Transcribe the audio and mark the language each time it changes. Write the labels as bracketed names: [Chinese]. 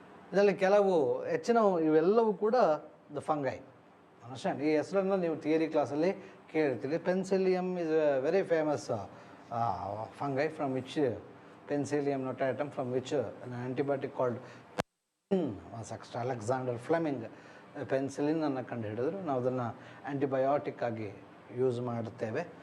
[Kannada] ಇದರಲ್ಲಿ ಕೆಲವು ಇವೆಲ್ಲವೂ ಕೂಡ ದ ಫಂಗೈ. ಅಂಡರ್ಸ್ಟ್ಯಾಂಡ್? ಈ ಹೆಸರನ್ನು ನೀವು ಥಿಯರಿ ಕ್ಲಾಸಲ್ಲಿ ಕೇಳಿರ್ತೀರಿ. [English] Penicillium is a very famous fungi from which Penicillium notatum, from which an antibiotic called penicillin was extra. [Kannada] Alexander Fleming penicillin ಅನ್ನು ಕಂಡುಹಿಡಿದ್ರು. ನಾವು ಅದನ್ನು ಆ್ಯಂಟಿಬಯೋಟಿಕ್ ಆಗಿ ಯೂಸ್ ಮಾಡುತ್ತೇವೆ.